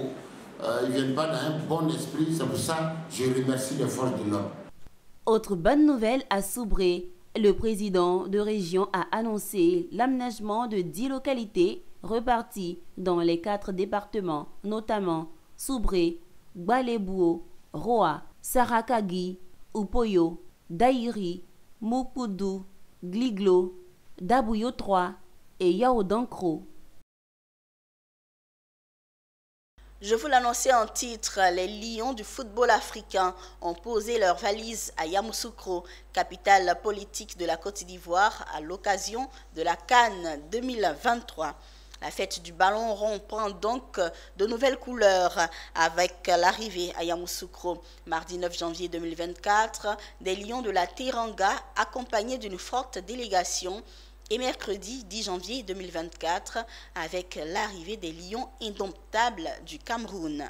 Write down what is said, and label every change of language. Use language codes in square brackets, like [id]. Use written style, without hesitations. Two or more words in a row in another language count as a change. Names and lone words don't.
[fr] ils ne viennent pas dans un bon esprit, c'est pour ça que je remercie les forces de l'ordre. Autre bonne nouvelle à Soubré, le président de région a annoncé l'aménagement de 10 localités reparties dans les 4 départements, notamment Soubré, Gbalébouo, Roa, Sarakagi, Upoyo, Daïri, Moukoudou, Gliglo, Dabouyo 3 et Yaodankro. Je vous l'annonçais en titre, les lions du football africain ont posé leurs valises à Yamoussoukro, capitale politique de la Côte d'Ivoire, à l'occasion de la CAN 2023. La fête du ballon rond prend donc de nouvelles couleurs avec l'arrivée à Yamoussoukro, mardi 9 janvier 2024, des lions de la Teranga accompagnés d'une forte délégation et mercredi 10 janvier 2024 avec l'arrivée des lions indomptables du Cameroun.